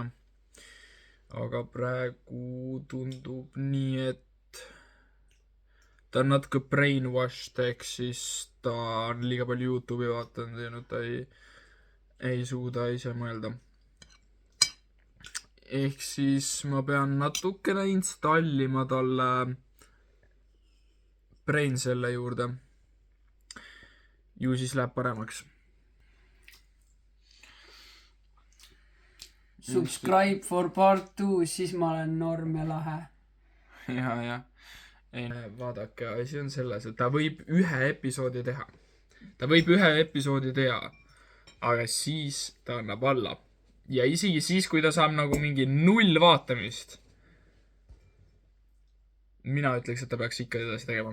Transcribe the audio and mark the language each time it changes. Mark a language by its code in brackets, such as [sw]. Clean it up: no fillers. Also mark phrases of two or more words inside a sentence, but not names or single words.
[et] Aga praegu tundub nii, et ta on natuke brainwashed, ehk siis ta on liiga palju YouTube'i vaatanud ja nüüd ta ei suuda ise mõelda. Ehk siis ma pean natukene installima talle brain selle juurde. Ju siis läheb paremaks. [en] Subscribe for part 2, [et] siis ma olen norm ja lahe. Ja. Ei, vaadake, asi on selles, et ta võib ühe episoodi teha. Aga siis ta annab alla. Ja isegi siis, kui ta saab nagu mingi 0 vaatamist, mina ütleks, et ta peaks ikka edasi tegema.